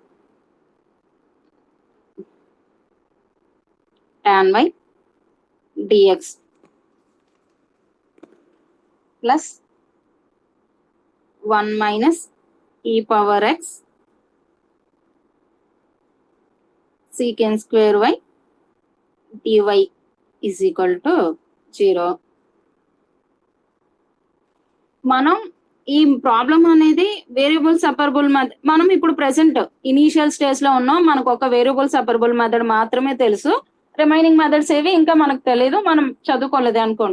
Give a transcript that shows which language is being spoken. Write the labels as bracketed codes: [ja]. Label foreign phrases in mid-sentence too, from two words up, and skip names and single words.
[en] tan y dx plus 1 minus e power x secant square y dy is equal to 0. [te] మనం ఈ ప్రాబ్లం అనేది [en] variable separable method, [te] మనం ఇప్పుడు [en] present initial stage [te] లో ఉన్నాం, మనకు ఒక [en] variable separable method [te] మాత్రమే తెలుసు, [en] remaining methods [te] ఏవి ఇంకా మనకు తెలియదు, మనం చదువుకోలేదు అనుకోండి.